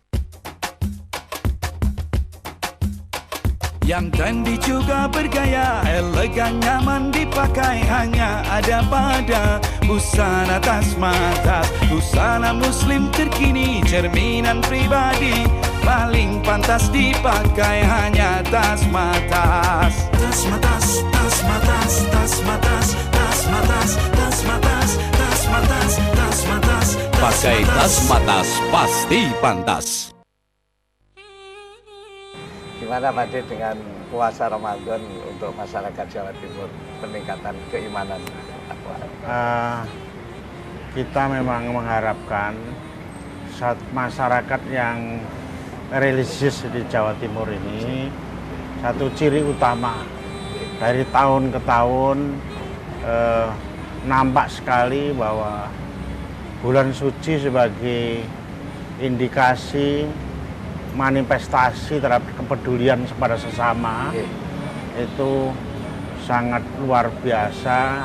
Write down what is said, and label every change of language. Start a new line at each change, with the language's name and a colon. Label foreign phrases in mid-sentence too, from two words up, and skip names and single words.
Indonesian: Yang trendy juga bergaya, elegan nyaman dipakai, hanya ada pada busana tas matas. Busana muslim terkini, cerminan pribadi, paling pantas dipakai hanya tas matas. Tas matas, tas matas, tas matas, tas matas, tas matas, tas matas, tas matas. Pakai tas matas pasti pantas. Gimana Pak De dengan puasa Ramadan untuk masyarakat Jawa Timur, peningkatan keimanan? Kita memang mengharapkan masyarakat yang religius di Jawa Timur ini, satu ciri utama dari tahun ke tahun nampak sekali bahwa bulan suci sebagai indikasi manifestasi terhadap kepedulian kepada sesama itu sangat luar biasa.